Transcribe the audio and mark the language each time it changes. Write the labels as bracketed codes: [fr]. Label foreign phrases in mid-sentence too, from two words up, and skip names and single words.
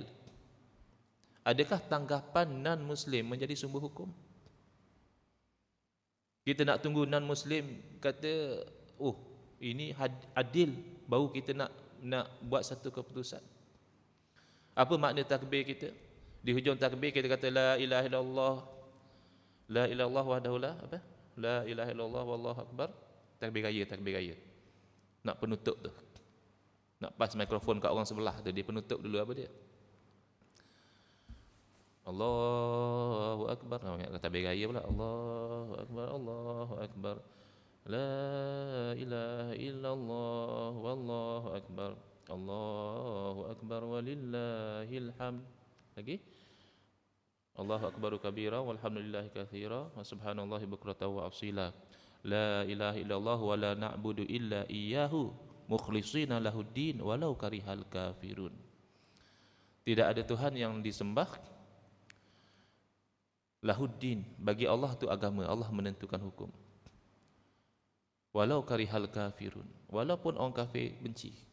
[ms] Adakah tanggapan non-Muslim menjadi sumber hukum? Kita nak tunggu non-Muslim kata, oh ini adil, baru kita nak buat satu keputusan. Apa makna takbir kita? Di hujung takbir kita kata [ar] لا إله إلا الله، لا إله إلا الله وحده لا [ms] apa? [ar] لا إله إلا الله والله أكبر. [ms] Takbir raya. Nak penutup tu. Nak pas mikrofon kat orang sebelah tu, dia penutup dulu apa dia? [ar] الله أكبر. [ms] Takbir raya pula. [ar] الله أكبر، الله أكبر. لا إله إلا الله والله أكبر. الله أكبر ولله الحمد. [ms] Lagi? [ar] الله أكبر كبيرا والحمد لله كثيرا وسبحان الله بكرة وأصيلا. لا إله إلا الله ولا نعبد إلا إياه مخلصين له الدين ولو كره الكافرون. [ms] Tidak ada Tuhan yang disembah lahuddin, bagi Allah itu agama, Allah menentukan hukum. [ar] ولو كره الكافرون, [ms] walaupun orang kafir benci.